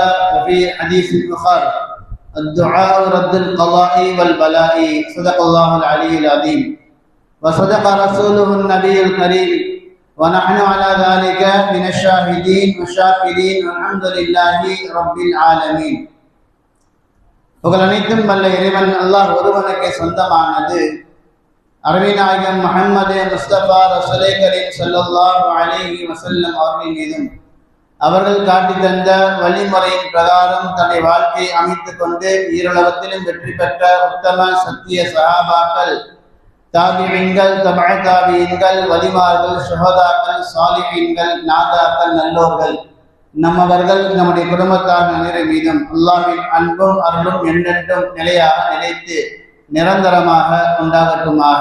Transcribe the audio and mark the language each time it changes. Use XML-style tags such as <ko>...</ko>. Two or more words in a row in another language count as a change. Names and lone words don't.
<ar>وفي حديث البخاري: الدعاء رد القضاء والبلاء. صدق الله العلي العظيم وصدق رسوله النبي الكريم، ونحن على ذلك من الشاهدين والشاكرين، والحمد لله رب العالمين.</ar> <ta>புகழ் அனைத்தும் வல்ல இறைவன் அல்லாஹ் ஒருவனுக்கு சொந்தமானது. அருமை நாயகம் முஹம்மது முஸ்தபா ரசூலே கரீம்</ta> <ar>صلى الله عليه وسلم</ar> <ta>அவர்கள் மீதும் அவர்கள் காட்டி தந்த வழிமுறையின் பிரகாரம் தன்னை வாழ்க்கையை அமைத்துக் கொண்டு ஈருலகத்திலும் வெற்றி பெற்ற உத்தம சத்திய சஹாபாக்கள், தாபிஈன்கள், தபஅ தாபிஈன்கள், வலிமார்கள், ஷுஹதாக்கள், சாலிஹீன்கள், நாதாக்கள், நல்லோர்கள், நம்மவர்கள் நம்முடைய குடும்பத்தார் அனைவரு மீதும் அல்லாஹ்வின் அன்பும் அருளும் என்றென்றும் நிலையாக நிலைத்து நிரந்தரமாக உண்டாகட்டுமாக.</ta>